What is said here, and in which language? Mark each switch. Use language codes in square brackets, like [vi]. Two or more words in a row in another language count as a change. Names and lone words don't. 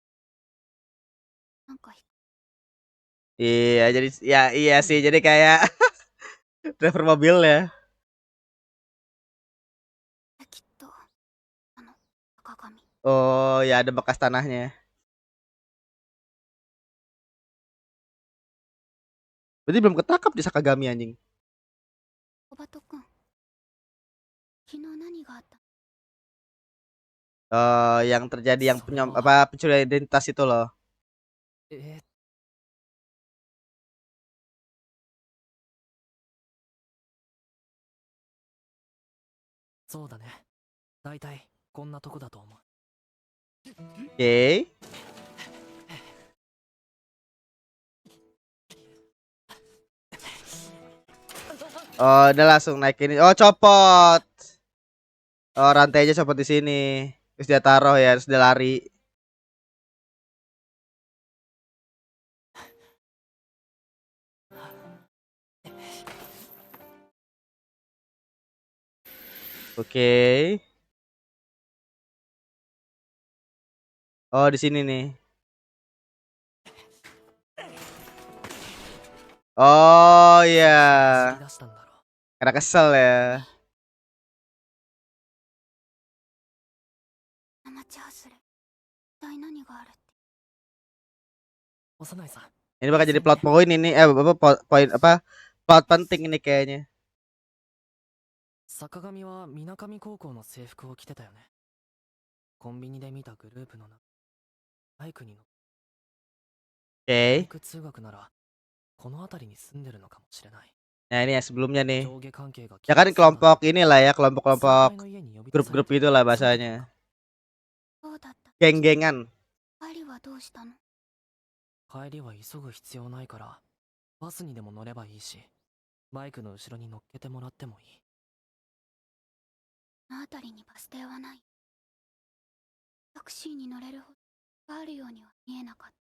[ja] なんか [id] Iya jadi ya iya sih jadi kayak Driver mobil ya. [ja] きっと赤髪。 [id] Oh ya ada bekas tanahnya. Berarti belum ketangkap di Sakagami anjing. [ja] 小バト君、昨日何があった？ [id] Yang terjadi yang [ja] それは [id] pencurian identitas itu loh. [ja] えーそうだね。だいたいこんなとこだと思う。 [id] Oke. Oh, udah langsung naikin. Oh, copot. Oh, rantainya copot di sini. Terus dia taruh ya, terus dia lari. Oke. Oh, di sini nih. Oh [ja] 走り [id] ya, [ja] 出したんだろ [id] karena kesel ya. [ja] 生チャースレ、一体何があるって？う。幼いさん。 [id] Ini bakal jadi [en] plot point [id] ini, apa poin apa plot penting ini kayaknya. [ja] 坂上は水上高校の制服を着てたよね。コンビニで見たグループの中、バイクに乗って、バイ [id] Oke. [ja] ク通学ならこの辺りに住んでるのかもしれない。 [id] Nah, ini yang sebelumnya nih. [ja] 上下関係が [id] Ya kan [ja] 厳しそうだ [id] kelompok inilah ya, [ja] 先 [id] kelompok-kelompok [ja] 輩の家に呼び出され [id] grup-grup [ja] て [id] itulah [ja] そうだったの [id] bahasanya. [ja] か。そうだった。 [id] Geng-gengan. [ja] 帰りはどうしたの？帰りは急ぐ必要ないからバスにでも乗ればいいし、バイクの後ろに乗っけてもらってもいい。この辺りにバス停はない。タクシーに乗れるほどがあるようには見えなかった。